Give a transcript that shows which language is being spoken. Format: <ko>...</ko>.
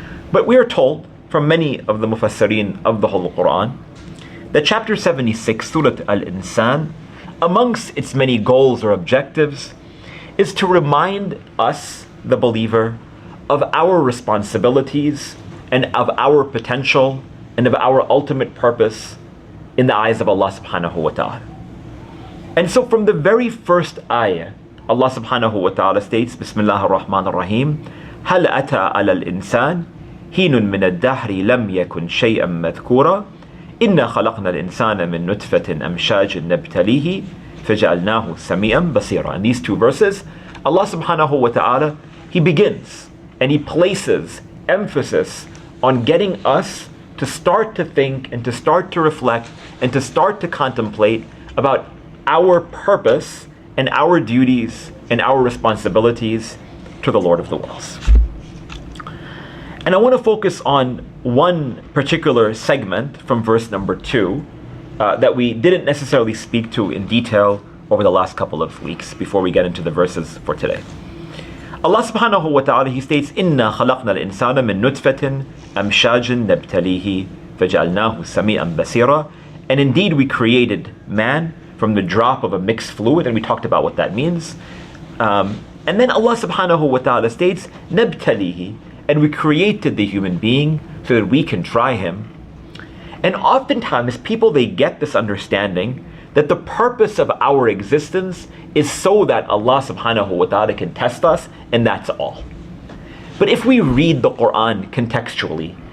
<en>But we are told from many of the mufassirin of the Holy Quran that chapter 76, Surah al-Insan, amongst its many goals or objectives, is to remind us, the believer, of our responsibilities and of our potential and of our ultimate purpose in the eyes of Allah subhanahu wa ta'ala. And so from the very first ayah, Allah subhanahu wa ta'ala states,</en> <ar>Bismillah ar-Rahman ar-Rahim, هَلْ أَتَى عَلَى الْإِنسَانِ حِينٌ مِّنَ الدَّهْرِ لَمْ يَكُنْ شَيْئًا مَذْكُورًا إِنَّا خَلَقْنَا الْإِنسَانَ مِن نُطْفَةٍ أَمْشَاجٍ نَبْتَلِيهِ فَجَعَلْنَاهُ سَمِيعًا بَصِيرًا.</ar> <en>In these two verses, Allah subhanahu wa ta'ala, He begins and He places emphasis on getting us to start to think and to start to reflect and to start to contemplate about our purpose and our duties and our responsibilities to the Lord of the worlds. And I want to focus on one particular segment from verse number 2 that we didn't necessarily speak to in detail over the last couple of weeks before we get into the verses for today. Allah subhanahu wa ta'ala, He states,</en> <ar>إِنَّا خَلَقْنَا الْإِنسَانَ مِن نُطْفَةٍ أَمْشَاجٍ نَبْتَلِيهِ فَجَعَلْنَاهُ سَمِيعًا بَصِيرًا.</ar> <en>And indeed we created man from the drop of a mixed fluid, and we talked about what that means. And then Allah subhanahu wa ta'ala states, نَبْتَلِيهِ, and we created the human being so that we can try him. And oftentimes people, they get this understanding that the purpose of our existence is so that Allah subhanahu wa ta'ala can test us, and that's all. But if we read the Quran contextually,</en>